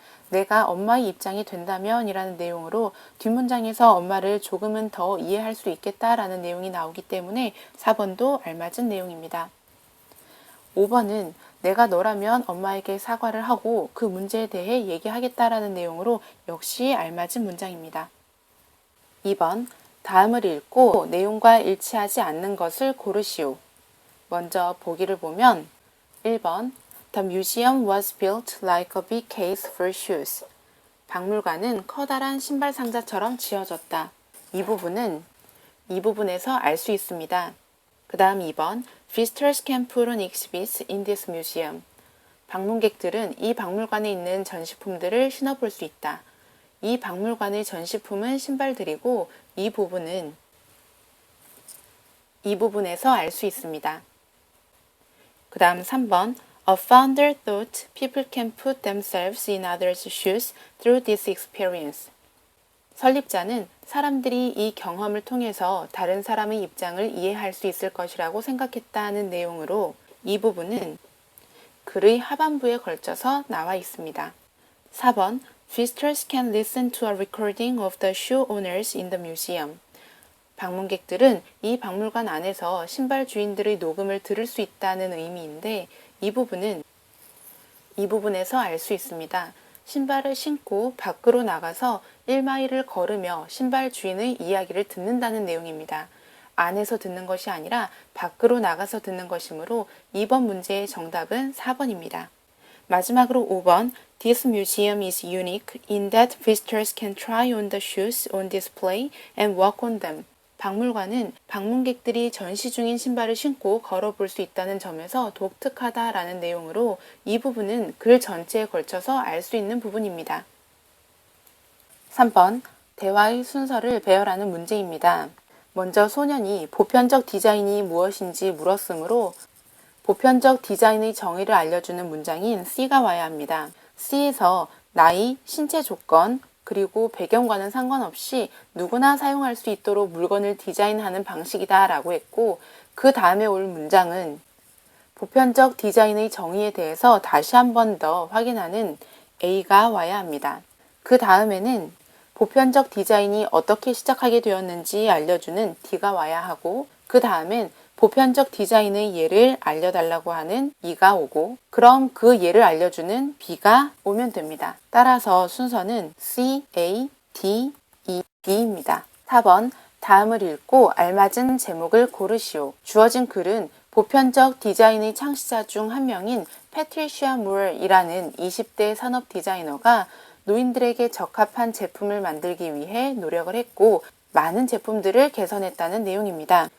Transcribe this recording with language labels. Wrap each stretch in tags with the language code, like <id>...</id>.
<ko>내가 엄마의 입장이 된다면 이라는 내용으로 뒷문장에서 엄마를 조금은 더 이해할 수 있겠다 라는 내용이 나오기 때문에 4번도 알맞은 내용입니다. 5번은 내가 너라면 엄마에게 사과를 하고 그 문제에 대해 얘기하겠다라는 내용으로 역시 알맞은 문장입니다. 2번 다음을 읽고 내용과 일치하지 않는 것을 고르시오. 먼저 보기를 보면 1번</ko> <en>The museum was built like a big case for shoes.</en> <ko>박물관은 커다란 신발 상자처럼 지어졌다. 이 부분에서 알 수 있습니다. 그 다음 2번</ko> <en>Visitors can put on exhibits in this museum.</en> <ko>방문객들은 이 박물관에 있는 전시품들을 신어볼 수 있다. 이 박물관의 전시품은 신발들이고 이 부분에서 알 수 있습니다. 그 다음 3번</ko> <en>A founder thought people can put themselves in others' shoes through this experience.</en> <ko>설립자는 사람들이 이 경험을 통해서 다른 사람의 입장을 이해할 수 있을 것이라고 생각했다는 내용으로 이 부분은 글의 하반부에 걸쳐서 나와 있습니다.</ko> <en>4번 Visitors can listen to a recording of the shoe owners in the museum.</en> <ko>방문객들은 이 박물관 안에서 신발 주인들의 녹음을 들을 수 있다는 의미인데 이 부분에서 알 수 있습니다. 신발을 신고 밖으로 나가서 1마일을 걸으며 신발 주인의 이야기를 듣는다는 내용입니다. 안에서 듣는 것이 아니라 밖으로 나가서 듣는 것이므로 2번 문제의 정답은 4번입니다. 마지막으로 5번</ko> <en>This museum is unique in that visitors can try on the shoes on display and walk on them.</en> <ko>박물관은 방문객들이 전시 중인 신발을 신고 걸어볼 수 있다는 점에서 독특하다라는 내용으로 이 부분은 글 전체에 걸쳐서 알 수 있는 부분입니다. 3번 대화의 순서를 배열하는 문제입니다. 먼저 소년이 보편적 디자인이 무엇인지 물었으므로 보편적 디자인의 정의를 알려주는 문장인 C가 와야 합니다. C에서 나이, 신체 조건, 그리고 배경과는 상관없이 누구나 사용할 수 있도록 물건을 디자인하는 방식이다 라고 했고 그 다음에 올 문장은 보편적 디자인의 정의에 대해서 다시 한 번 더 확인하는 A가 와야 합니다. 그 다음에는 보편적 디자인이 어떻게 시작하게 되었는지 알려주는 D가 와야 하고 그 다음엔 보편적 디자인의 예를 알려달라고 하는 E가 오고 그럼 그 예를 알려주는 B가 오면 됩니다. 따라서 순서는 C, A, D, E, B입니다. 4번 다음을 읽고 알맞은 제목을 고르시오. 주어진 글은 보편적 디자인의 창시자 중 한 명인 패트리시아 무얼이라는 20대 산업 디자이너가 노인들에게 적합한 제품을 만들기 위해 노력을 했고 많은 제품들을 개선했다는 내용입니다.</ko>